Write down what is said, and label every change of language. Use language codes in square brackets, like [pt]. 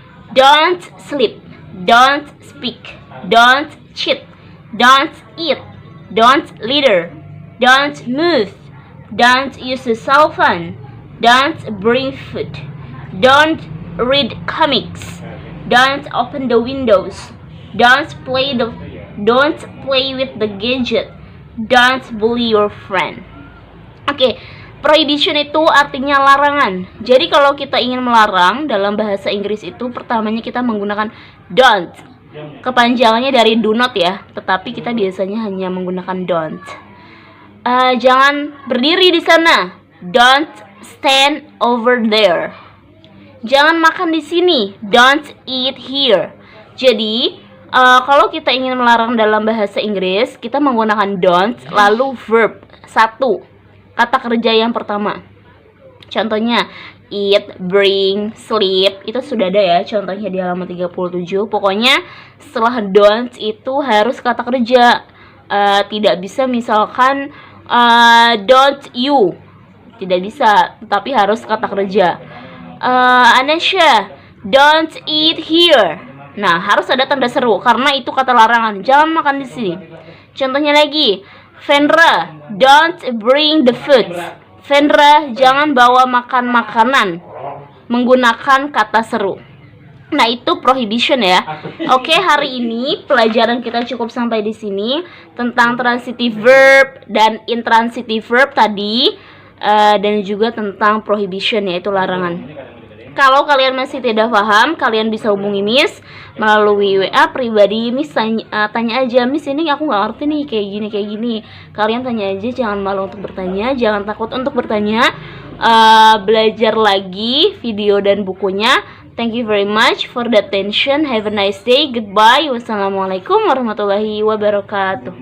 [en] Don't sleep, don't speak, don't cheat, don't eat, don't litter, don't move, don't use a cell phone, don't bring food, don't read comics, don't open the windows, don't play with the gadget, don't bully your friend. [id] Oke. Prohibition itu artinya larangan. Jadi kalau kita ingin melarang dalam bahasa Inggris itu pertamanya kita menggunakan don't. Kepanjangannya dari do not ya, tetapi kita biasanya hanya menggunakan don't. Jangan berdiri di sana. [en] Don't stand over there. [id] Jangan makan di sini. [en] Don't eat here. [id] Jadi kalau kita ingin melarang dalam bahasa Inggris, kita menggunakan don't lalu verb 1. Kata kerja yang pertama. Contohnya eat, bring, sleep. Itu sudah ada ya contohnya di halaman 37. Pokoknya setelah don't itu harus kata kerja. Tidak bisa misalkan don't you. Tidak bisa, tapi harus kata kerja. Anasha, [en] don't eat here. [id] Nah, harus ada tanda seru karena itu kata larangan. Jangan makan di sini. Contohnya lagi, [en] Vendra, don't bring the food. [id] Vendra, jangan bawa makanan menggunakan kata seru. Nah, itu prohibition ya. Oke, hari ini pelajaran kita cukup sampai di sini tentang transitive verb dan intransitive verb tadi, dan juga tentang prohibition yaitu larangan. Kalau kalian masih tidak paham, kalian bisa hubungi Miss melalui WA pribadi. Miss tanya aja, Miss ini aku nggak ngerti nih kayak gini. Kalian tanya aja, jangan malu untuk bertanya, jangan takut untuk bertanya. Belajar lagi video dan bukunya. [en] Thank you very much for the attention. Have a nice day. Goodbye. Wassalamualaikum warahmatullahi wabarakatuh.